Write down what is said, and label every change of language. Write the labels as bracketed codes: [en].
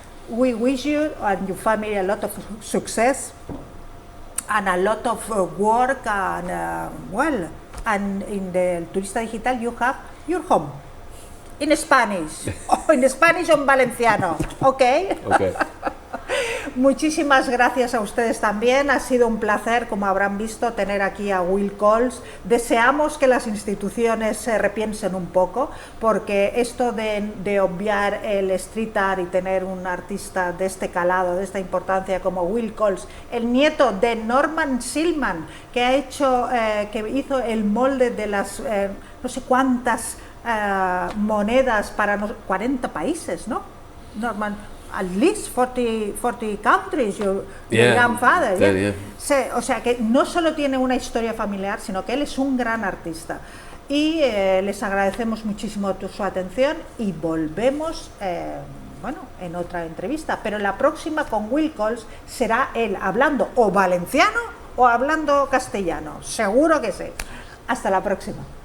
[en] We wish you and your family a lot of success and a lot of work and well, and in the Turista Digital you have your home in Spanish, o en Spanish o en Valenciano, ¿ok? Okay. [es] Muchísimas gracias a ustedes también, ha sido un placer, como habrán visto, tener aquí a Will Coles. Deseamos que las instituciones se repiensen un poco, porque esto de obviar el street art y tener un artista de este calado, de esta importancia como Will Coles, el nieto de Norman Silman, que ha hecho, que hizo el molde de las no sé cuántas monedas para 40 países, ¿no? [en] Norman, at least 40 countries, your grandfather. Yeah. [es] O sea que no solo tiene una historia familiar, sino que él es un gran artista. Y les agradecemos muchísimo su atención y volvemos bueno, en otra entrevista. Pero la próxima con Will Coles será él hablando o valenciano o hablando castellano. Seguro que sí. Hasta la próxima.